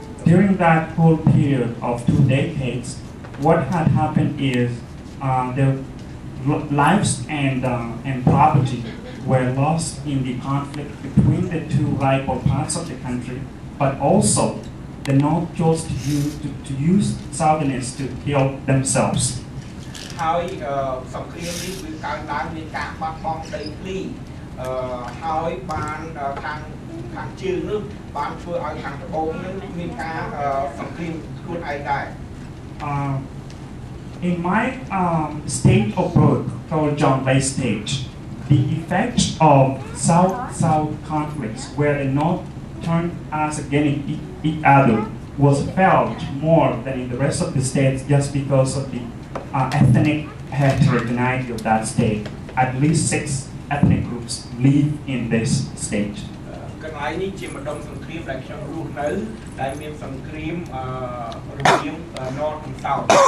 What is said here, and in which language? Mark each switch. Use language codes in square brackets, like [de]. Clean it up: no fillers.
[en] During that whole period of 2 decades, what had happened is the lives and property were lost in the conflict between the two rival parts of the country, but also the North chose to use Southerners to heal themselves. [km] ហើយសង្គ្រាមនេះវាកើតឡើងមានការបាត់បង់ដីធ្លីហើយបានខាងជើងនោះបានធ្វើឲ្យខាងត្បូងនឹងមានការសង្គ្រាមខ្លួនឯងដែរ [en] In my state of birth, called John Lay State, the effect of South-South conflicts, where the North turned us against each other, was felt more than in the rest of the states, just because of the ethnic heterogeneity of that state. At least 6 ethnic groups live in this state. [km] កន្លែងនេះជាម្ដុំសង្គ្រាមដែលខ្ញុំរស់នៅដែលមានសង្គ្រាមរវាង [en] North and South.